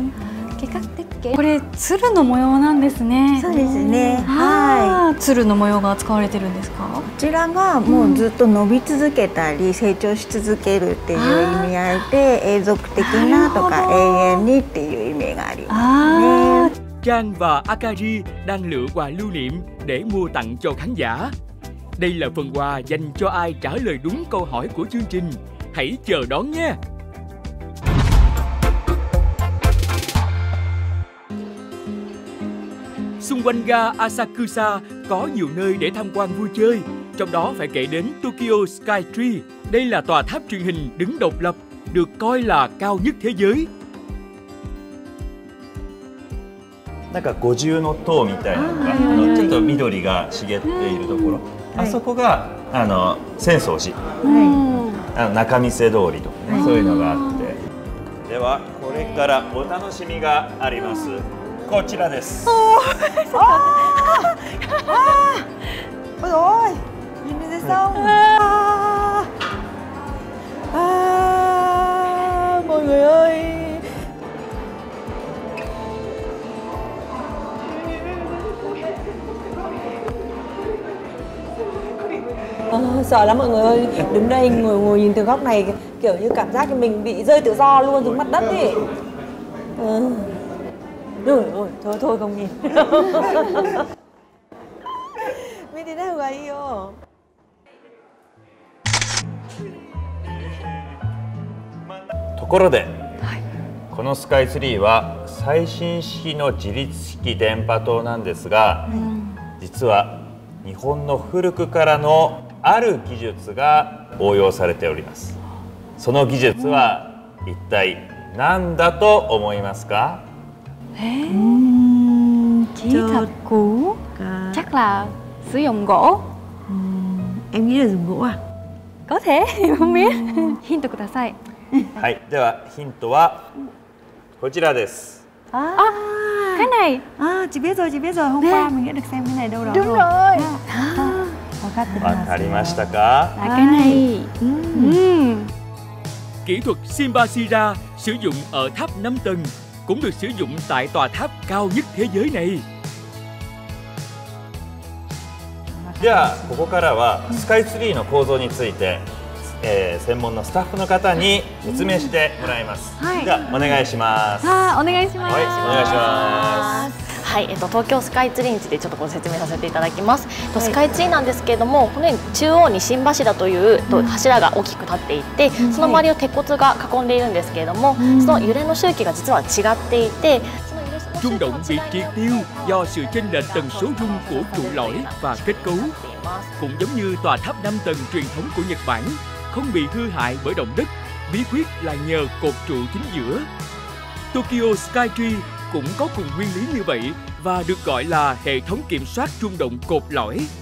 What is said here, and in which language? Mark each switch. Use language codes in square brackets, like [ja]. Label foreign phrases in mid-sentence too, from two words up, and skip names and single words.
[ja] これ鶴の模様なんですね。そうですね。はい。鶴の模様が使われてるんですか？こちらがもうずっと伸び続けたり成長し続けるっていう意味合いで、永続的なとか永遠にっていう意味がありますね。 [vi] Trang và Akari đang lựa quà lưu niệm để mua tặng cho khán giả. Đây là phần quà dành cho ai trả lời đúng câu hỏi của chương trình. Hãy chờ đón nhé! Xung quanh ga Asakusa có nhiều nơi để tham quan vui chơi, trong đó phải kể đến Tokyo Skytree. Đây là tòa tháp truyền hình đứng độc lập, được coi là cao nhất thế giới. [ja] なんか五重の塔みたいなのが、ちょっと緑が茂っているところ、あそこが浅草寺、仲見世通りとかね、そういうのがあって、ではこれからお楽しみがあります。こちらです。 [vi] Ôi ôi, nhìn lên sông. Mọi người ơi. Sợ lắm mọi người ơi. Đứng đây ngồi nhìn từ góc này kiểu như cảm giác như mình bị rơi tự do luôn xuống mặt đất ấy. Rồi, thôi không nhìn. Mình đi đâu vậy yêu? [ja] ところで、このスカイツリーは最新式の自立式電波塔なんですが、実は日本の古くからのある技術が応用されております。その技術は一体何だと思いますか？ [vi] Kỹ thuật cũ, chắc là sử dụng gỗ. Em nghĩ là dùng gỗ à? Có thể, em không biết. [ja] Hintください。はい、ではヒントはこちらです。 [vi] Cái này. Chị biết rồi. Hôm qua mình đã được xem cái này đâu đó Đúng rồi. [ja] わかりましたか？ [vi] Là cái này. Kỹ thuật Shimbashira sử dụng ở tháp 5 tầng cũng được sử dụng tại tòa tháp cao nhất thế giới này. [ja] ではここからはスカイツリーの構造について、専門のスタッフの方に説明してもらいます。ではお願いします。お願いします。はい、お願いします。はい、東京スカイツリーについてちょっとご説明させていただきます。スカイツリーなんですけれども、このように中央に心柱という柱が大きく立っていて、その周りを鉄骨が囲んでいるんですけれども、その揺れの周期が実は違っていて、 [vi] Rung động bị triệt tiêu do sự chênh lệch tần số rung của trụ lõi và kết cấu. Cũng giống như tòa tháp 5 tầng truyền thống của Nhật Bản, không bị hư hại bởi động đất, bí quyết là nhờ cột trụ chính giữa. Tokyo Skytree cũng có cùng nguyên lý như vậy và được gọi là hệ thống kiểm soát rung động cột lõi.